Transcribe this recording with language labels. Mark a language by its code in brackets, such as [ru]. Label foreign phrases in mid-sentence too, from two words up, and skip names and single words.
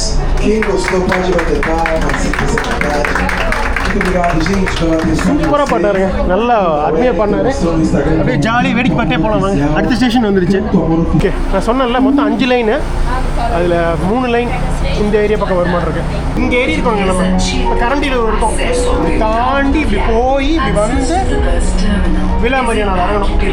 [pt] Quem gostou pode bater palma, se quiser vontade. Muito obrigado, gente, pela atenção. [ta] சூப்பராக பண்ணாருங்க. நல்லா அருமையாக பண்ணாரு. அப்படியே ஜாலி வேடிக்கை பார்த்தே போகலாம். வாங்க, அடுத்த ஸ்டேஷன் வந்துருச்சு. ஓகே, நான் சொன்னேன்ல மொத்தம் 5 லைனு. அதில் 3 லைன் இந்த ஏரியா பக்கம் வருமானருக்கு. இங்கே ஏறி இருக்கோங்க. நம்ம இப்போ கரண்டியில் இருக்கோம். தாண்டி இப்படி போய் இப்படி வந்து விலா மரியானா இறங்கணும்.